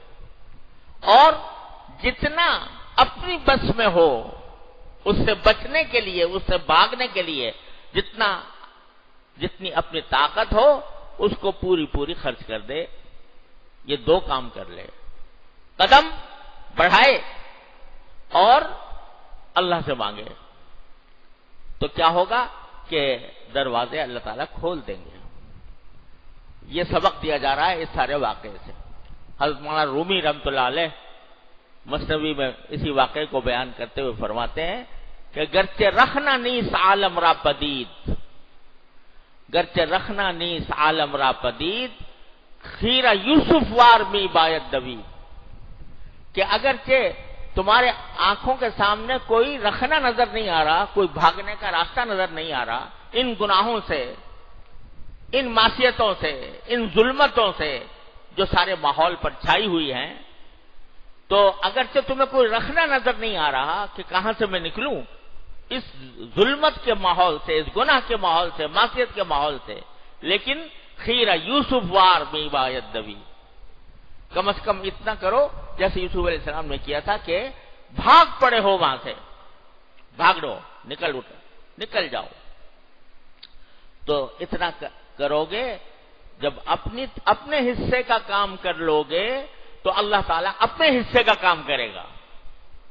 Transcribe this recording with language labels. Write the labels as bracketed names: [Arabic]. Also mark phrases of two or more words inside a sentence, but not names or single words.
[Urdu] اور جتنا اپنی بس میں ہو اس سے بچنے کے لیے، اس سے بھاگنے کے لیے جتنی اپنی طاقت ہو اس کو پوری خرچ کر دے، یہ دو کام کر لے، قدم بڑھائے اور اللہ سے مانگے، تو کیا ہوگا کہ دروازے اللہ تعالیٰ کھول دیں گے۔ یہ سبق دیا جا رہا ہے اس سارے واقعے سے۔ حضرت مولانا رومی رحمۃ اللہ علیہ مثنوی میں اسی واقعے کو بیان کرتے ہوئے فرماتے ہیں کہ [Persian] گرچہ رکھنا نیس عالم را پدید، گرچہ رکھنا نیس عالم را پدید، خیرہ یوسف وار می باید دوید، [Urdu] کہ اگرچہ تمہارے آنکھوں کے سامنے کوئی رکھنا نظر نہیں آ رہا، کوئی بھاگنے کا راستہ نظر نہیں آ رہا، ان گناہوں سے، ان معصیتوں سے، ان ظلمتوں سے جو سارے ماحول پر چھائی ہوئی ہیں، تو اگرچہ تمہیں کوئی رکھنا نظر نہیں آ رہا کہ کہاں سے میں نکلوں اس ظلمت کے ماحول سے، اس گناہ کے ماحول سے، معصیت کے ماحول سے، لیکن [Persian] خیرہ یوسف وار می باید دوید، [Urdu] کم از کم اتنا کرو جیسے یوسف علیہ السلام نے کیا تھا کہ بھاگ پڑے ہو وہاں سے، بھاگ دو، نکل جاؤ۔ تو اتنا کرو گے، جب اپنے حصے کا کام کر لو گے تو اللہ تعالیٰ اپنے حصے کا کام کرے گا۔